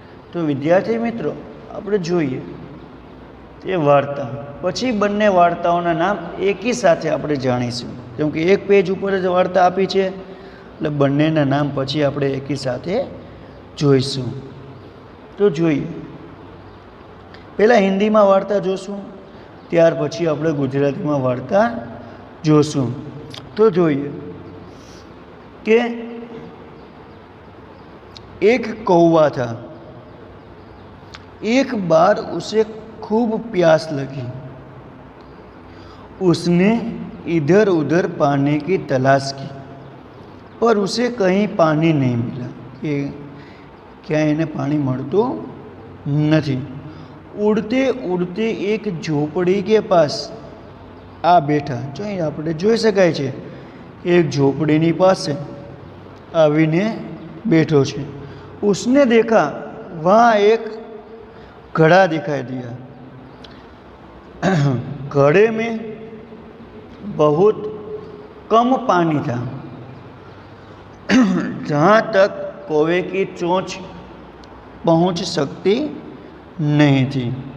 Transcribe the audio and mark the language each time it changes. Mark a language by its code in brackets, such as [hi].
[gu] તો વિદ્યાર્થી મિત્રો, આપણે જોઈએ તે વાર્તા, પછી બંને વાર્તાઓના નામ એકી સાથે આપણે જાણીશું, કેમ કે એક પેજ ઉપર જ વાર્તા આપી છે એટલે બંનેના નામ પછી આપણે એકી સાથે જોઈશું. તો જોઈએ, પહેલાં હિન્દીમાં વાર્તા જોશું, ત્યાર પછી આપણે ગુજરાતીમાં વાર્તા જોશું. તો જોઈએ કે [hi] एक कौवा था, एक बार उसे खूब प्यास लगी, उसने इधर उधर पानी की तलाश की पर उसे कहीं पानी नहीं मिला. कि क्या इन्हें पानी [gu] મળતું નથી. [hi] उड़ते उड़ते एक झोपड़ी के पास आ बैठा. [gu] जो અહીં આપણે જોઈ શકાય છે એક ઝોપડીની પાસે આવીને बैठो છે. [hi] उसने देखा वहाँ एक घड़ा दिखाई दिया. घड़े में बहुत कम पानी था, जहाँ तक कौवे की चोंच पहुँच सकती नहीं थी.